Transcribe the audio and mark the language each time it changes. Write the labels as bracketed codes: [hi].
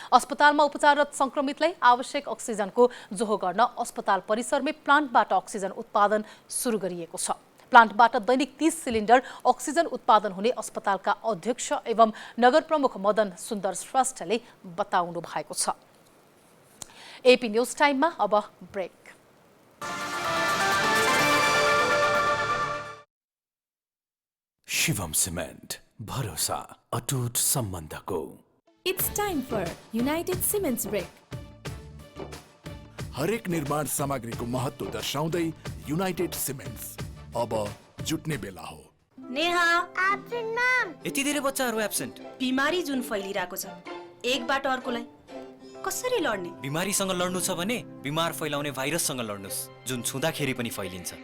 [ne] अस्पतालमा उपचाररत संक्रमितलाई आवश्यक अक्सिजनको जोहो गर्न अस्पताल परिसरमै प्लान्टबाट अक्सिजन उत्पादन सुरु गरिएको छ। प्लान्टबाट दैनिक 30 सिलिन्डर अक्सिजन उत्पादन हुने अस्पतालका अध्यक्ष एवं नगर प्रमुख मदन सुन्दर श्रेष्ठले बताउनु भएको छ। एपी न्यूज टाइममा अब ब्रेक। शिवम सिमेन्ट, भरोसा अटुट सम्बन्धको। [en] It's time for United Cements Break. [ne] हरेक निर्माण सामग्रीको महत्त्व दर्शाउँदै युनाइटेड सिमेन्ट्स अब जुट्ने बेला हो। Neha absent ma'am. यति धेरै बच्चाहरू एब्सेन्ट। बिमारी जुन फैलिरहेको छ, एकबाट अर्कोलाई कसरी लड्ने? बिमारीसँग लड्नु छ भने बिमार फैलाउने भाइरससँग लड्नुस्, जुन छुँदाखेरि पनि फैलिन्छ।